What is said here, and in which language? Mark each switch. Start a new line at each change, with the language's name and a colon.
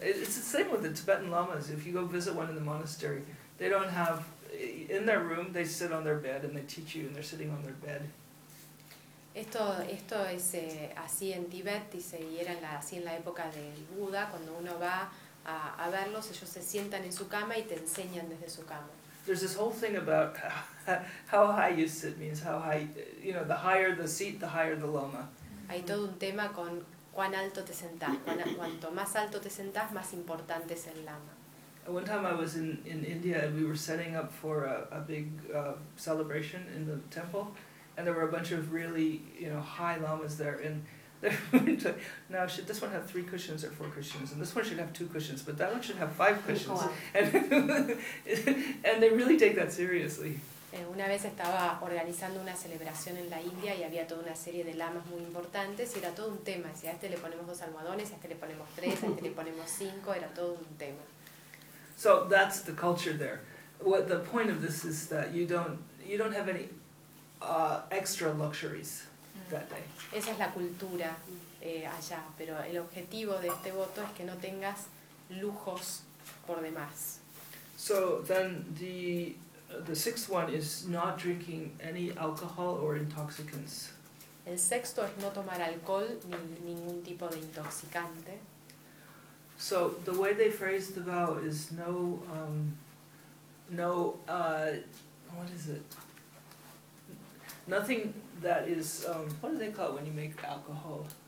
English: It's the same with the Tibetan lamas. If you go visit one in the monastery, they don't have in their room. They sit on their bed and they teach you, and they're sitting on their bed.
Spanish: Esto es así en Tibet, dice, y era así en la época del Buda, cuando uno va a verlos, ellos se sientan en su cama y te enseñan desde su cama.
English: There's this whole thing about how high you sit means how high, you know, the higher the seat, the higher the lama.
Spanish: Hay todo un tema con cuán alto te sentás, cuanto más alto te sentás, más importante es el lama.
English: One time I was in India and we were setting up for a big celebration in the temple. And there were a bunch of really, you know, high lamas there. And now, should this one have 3 cushions or 4 cushions? And this one should have 2 cushions, but that one should have 5 cushions. And they really take that seriously.
Spanish: Una vez estaba organizando una celebración en la India y había toda una serie de lamas muy importantes y era todo un tema. Si a este le ponemos dos almohadones, a este le ponemos tres, a este le ponemos cinco, era todo un tema.
English: So that's the culture there. What the point of this is that you don't have any extra luxuries that day.
Spanish: Esa es la cultura allá, pero el objetivo de este voto es que no tengas lujos por demás.
English: So then the sixth one is not drinking any alcohol or intoxicants.
Spanish: El sexto es no tomar alcohol ni ningún tipo de intoxicante.
English: So the way they phrase the vow is nothing that is what do they call it when you make alcohol?